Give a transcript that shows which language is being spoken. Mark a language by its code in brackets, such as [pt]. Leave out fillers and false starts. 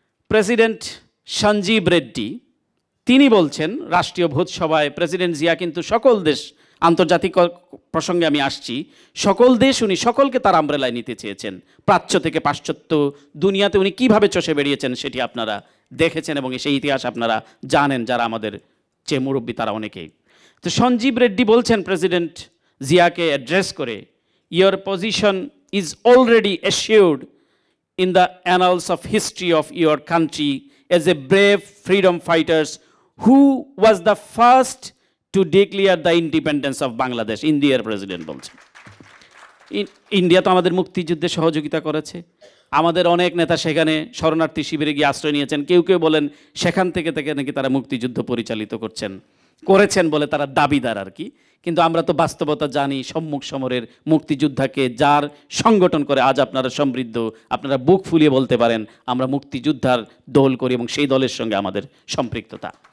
[bn] President Sanjeev Reddy তিনি বলছেন রাষ্ট্রীয় ভোজসভায়, প্রেসিডেন্ট জিয়া কিন্তু সকল দেশ, আন্তর্জাতিক প্রসঙ্গে আমি আসছি, সকল দেশ উনি সকলকে তার আমব্রেলায় নিতে চেয়েছেন। প্রাচ্য থেকে পাশ্চাত্য দুনিয়াতে উনি কীভাবে চষে বেরিয়েছেন সেটি আপনারা দেখেছেন এবং সেই ইতিহাস আপনারা জানেন, যারা আমাদের যে মুরব্বী তারা অনেকেই। তো সঞ্জীব রেড্ডি বলছেন প্রেসিডেন্ট জিয়াকে অ্যাড্রেস করে, [en] Your position is already assured in the annals of history of your country as a brave freedom fighters who was the first to declare the independence of Bangladesh. India's president [bn] বলছেন, India তো আমাদের মুক্তিযুদ্ধে সহযোগিতা করেছে, আমাদের অনেক নেতা সেখানে শরণার্থী শিবিরে গিয়ে আশ্রয় নিয়েছেন, কেউ কেউ বলেন সেখান থেকে নাকি তারা মুক্তিযুদ্ধ পরিচালিত করেছেন বলে তারা দাবিদার আর কি। কিন্তু আমরা তো বাস্তবতা জানি, সম্মুখ সমরের মুক্তিযোদ্ধাকে যার সংগঠন করে আজ আপনারা সমৃদ্ধ, আপনারা বুক ফুলিয়ে বলতে পারেন আমরা মুক্তিযোদ্ধার দল করি এবং সেই দলের সঙ্গে আমাদের সম্পৃক্ততা।